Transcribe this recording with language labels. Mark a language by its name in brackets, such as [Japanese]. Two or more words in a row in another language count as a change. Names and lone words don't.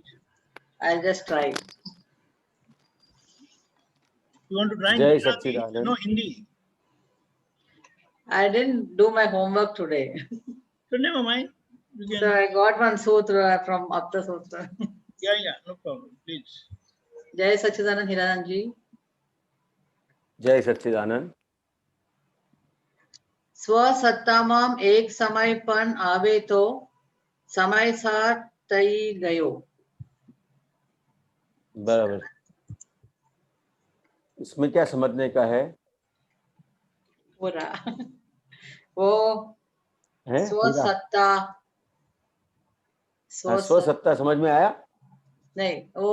[English] I'll just try. You want to try [Hindi] जय [English] Gujarati? [Hindi] सच्चिदानंद। [English] No, Hindi. I didn't do my homework today. So never mind. You can. So I got one sutra from Apta Sutra. Yeah, no problem. Please. [Hindi] जय सच्चिदानंद हीरानंद जी. जय सच्चिदानंद। [Gujarati] સ્વસત્તામાં એક સમય પણ આવે તો સમય સાથ થઈ ગયો. [Hindi] बराबर। इसमें क्या समझने का है? पूरा वो है स्वसत्ता. स्वसत्ता समझ में आया? नहीं, वो